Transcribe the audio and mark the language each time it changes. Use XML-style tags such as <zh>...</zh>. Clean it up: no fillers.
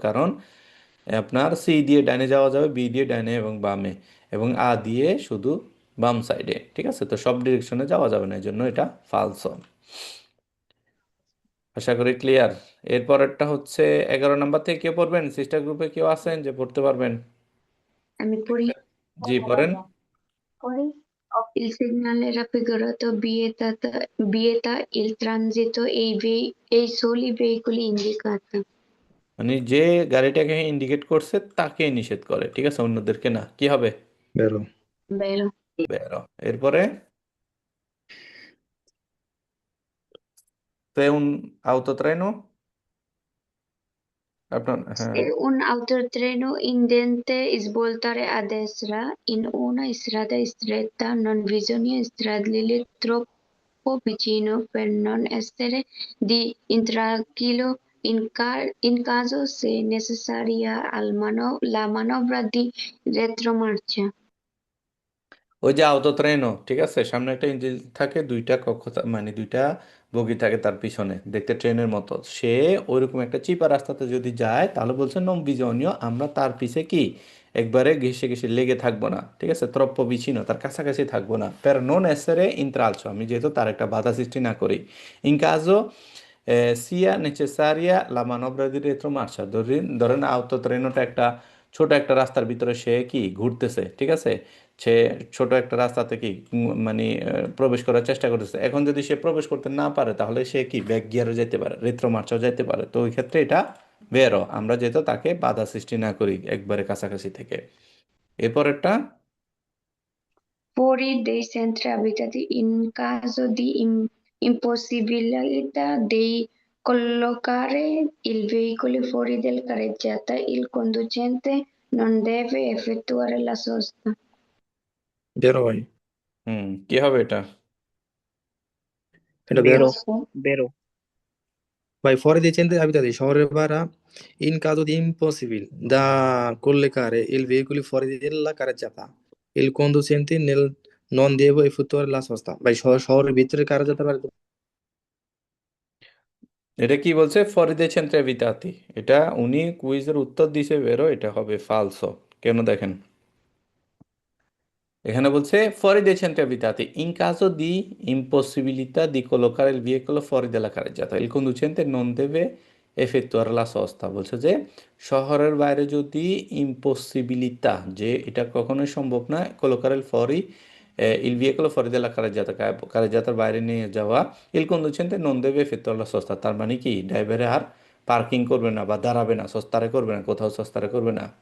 <bn>কারণ আপনার সি দিয়ে ডাইনে যাওয়া যাবে, বি দিয়ে ডাইনে এবং বামে, এবং আ দিয়ে শুধু বাম সাইডে। ঠিক আছে, তো সব ডিরেকশনে যাওয়া যাবে না, এই জন্য এটা ফালসো। আশা করি ক্লিয়ার। এরপরেরটা হচ্ছে 11 নম্বর থেকে কেউ পড়বেন? সিস্টার গ্রুপে কেউ আছেন যে পড়তে পারবেন? আমি পড়ি, জি, পড়েন।</bn> <it>il segnale raffigurato vieta il transito ai soli veicoli indicati,</it> <bn>মানে যে গাড়িটাকে ইন্ডিকেট করছে তাকে নিষেধ করে, ঠিক আছে, অন্যদেরকে না। কি হবে?</bn> <it>Vero. vero, বেরো।</it> <bn>এরপরে তে</bn> <it>un autotreno,</it> <bn>আপনার, হ্যাঁ,</bn> <it>se un autotreno intende svoltare a destra in una strada stretta non bisogna stargli troppo vicino per non essere di intralcio in caso se necessaria la manovra di retromarcia.</it> <bn>ওই যে autotreno, ঠিক আছে, সামনে একটা engine থাকে, দুইটা কক্ষ মানে দুইটা বগি থাকে তার পিছনে, দেখতে ট্রেনের মতো। সে ওইরকম একটা চিপা রাস্তাতে যদি যায় তাহলে বলছে</bn> <it>নম বিজনীয়,</it> <bn>আমরা তার পিছে কি একবারে ঘেসে ঘেসে লেগে থাকবো না, ঠিক আছে,</bn> <it>ত্রপ্প বিছিন্ন,</it> <bn>তার কাছাকাছি থাকবো না।</bn> <it>পের নন এসেরে ইন্ত্রালসো,</it> <bn>আমি যেহেতু তার একটা বাধা সৃষ্টি না করি।</bn> <it>ইন কাজো সিয়া নেচেসারিয়া লা মানবরা দি রেট্রোমার্চা,</it> <bn>ধরেন ধরেন autotrenoটা একটা ছোট একটা রাস্তার ভিতরে সে কি ঘুরতেছে, ঠিক আছে, সে ছোট একটা রাস্তাতে কি মানে প্রবেশ করার চেষ্টা করতেছে। এখন যদি সে প্রবেশ করতে না পারে তাহলে সে কি ব্যাক গিয়ারও যেতে পারে, রেট্রোমার্চও যেতে পারে। তো ওই ক্ষেত্রে এটা বেরো, আমরা যেহেতু তাকে বাধা সৃষ্টি না করি একবারে কাছাকাছি থেকে। এরপরেরটা</bn> <it>Fuori dei centri abitati in caso di impossibilità di collocare il veicolo fuori dalla carreggiata, il conducente non deve effettuare la sosta. Vero</it> <bn>ভাই। কি হবে এটা? এটা</bn> <it>বেরো vero. বেরো Vai fuori dei centri abitati,</it> <bn>শহরের বাইরে</bn> <it>in caso di impossibile da collocare il veicolo fuori della carreggiata. Il conducente non deve effettuare la sosta.</it> <bn>ভাই শহরের ভিতরে কারা যেতে পারে? এটা কি বলছে?</bn> <it>ফরিদে ছেন্ত্রে বিতাতি,</it> <bn>এটা উনি কুইজের উত্তর দিছে বেরো, এটা হবে ফালসো। কেন দেখেন, এখানে বলছে</bn> <it>fuori dei centri abitati in caso di impossibilità di collocare il veicolo fuori dalla carreggiata il conducente non deve effettuare la sosta,</it> <bn>বলছে যে শহরের বাইরে যদি ইম্পসিবিলিটা, যে এটা কখনোই সম্ভব না,</bn> <it>collocare il fuori il veicolo fuori dalla carreggiata,</it> <bn>কারেজ্জাতার বাইরে নিয়ে যাওয়া,</bn> <it>il conducente non deve effettuare la sosta,</it> <bn>তার মানে কি ড্রাইভারে আর পার্কিং করবে না বা দাঁড়াবে না, সস্তারে করবে না, কোথাও সস্তারে করবে না।</bn>